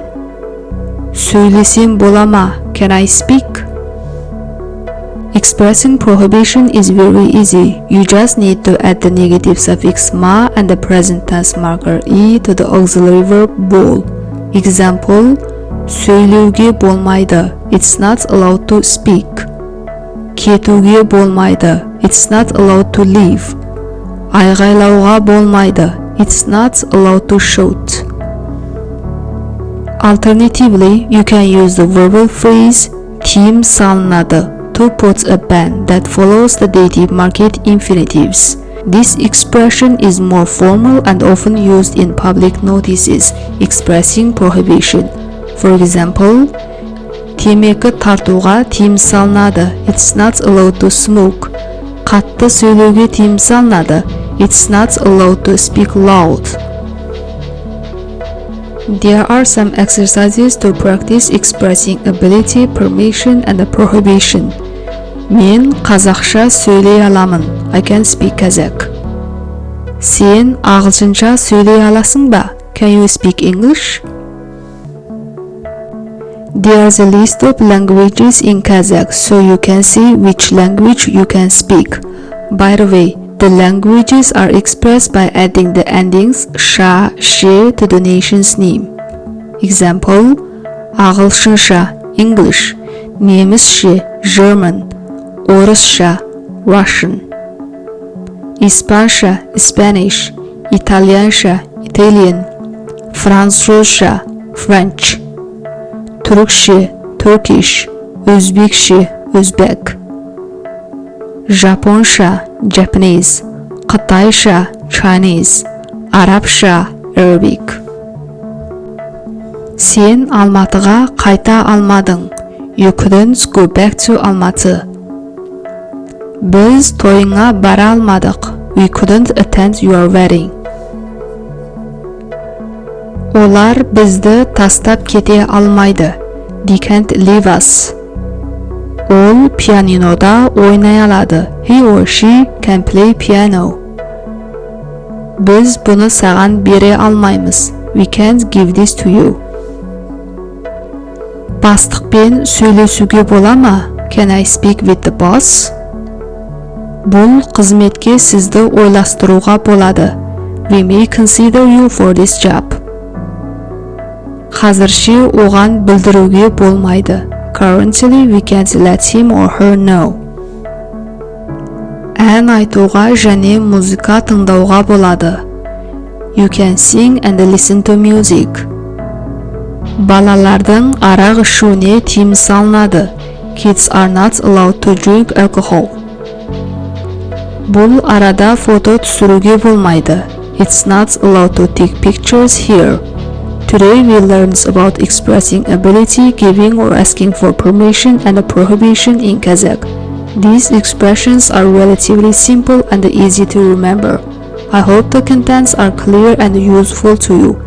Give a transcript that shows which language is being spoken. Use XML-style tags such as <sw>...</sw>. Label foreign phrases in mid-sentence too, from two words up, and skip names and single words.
<kk>Söylesem bolama,</kk> <en>can I speak? Expressing prohibition is very easy. You just need to add the negative suffix ma and the present tense marker e to the auxiliary verb bol. Example,</en> <kk>söylеуге болмайды.</kk> <en>It's not allowed to speak.</en> <kk>Кетуге болмайды.</kk> <en>It's not allowed to leave.</en> <kk>Айғайлауға болмайды.</kk> <en>It's not allowed to shout. Alternatively, you can use the verbal phrase</en> <kk>тиым салынады</kk> <en>to put a ban that follows the dative market infinitives. This expression is more formal and often used in public notices expressing prohibition. For example,</en> <kk>темекі тартуға тиым салынады.</kk> <en>It's not allowed to smoke.</en> <kk>Қатты сөйлеуге тиым салынады.</kk> <en>It's not allowed to speak loud. There are some exercises to practice expressing ability, permission, and prohibition.</en> <kk>Мен қазақша сөйлей аламын.</kk> <en>I can speak Kazakh.</en> <kk>Сен ағылшынша сөйлей аласың ба?</kk> <en>Can you speak English? There's a list of languages in Kazakh, so you can see which language you can speak. By the way, the languages are expressed by adding the endings sha, she to the nation's name. Example,</en> <kk>ағылшынша, English, немісше, German, орысша, Russian, испанша, Spanish, итальянша, Italian, французша, French, түрікше, Turkish, өзбекше, Uzbek, жапонша, Japanese, қытайша, Chinese, арабша, Arabic. Сен Алматыға қайта алмадың.</kk> <en>You couldn't go back to Almaty.</en> <kk>Біз тойыңа бара алмадық.</kk> <en>We couldn't attend your wedding.</en> <kk>Олар бізді тастап кете алмайды.</kk> <en>They can't leave us.</en> <kk>Ол пианинода ойнай алады.</kk> <en>He or she can play piano.</en> <kk>Біз бұны саған бере алмаймыз.</kk> <en>We can't give this to you.</en> <kk>Бастықпен сөйлесуге бола ма?</kk> <en>Can I speak with the boss?</en> <kk>Бұл қызметке сізді ойластыруға болады.</kk> <en>We may consider you for this job.</en> <kk>Қазірше оған білдіруге болмайды.</kk> <en>Currently, we can't let him or her know.</en> <kk>Ән айтуға және музыка тыңдауға болады.</kk> <en>You can sing and listen to music.</en> <kk>Балалардың арақ ішуіне тиым салынады.</kk> <en>Kids are not allowed to drink alcohol.</en> <kk>Бұл арада фото түсіруге болмайды.</kk> <en>It's not allowed to take pictures here. Today we learned about expressing ability, giving or asking for permission, and a prohibition in Kazakh. These expressions are relatively simple and easy to remember. I hope the contents are clear and useful to you.</en>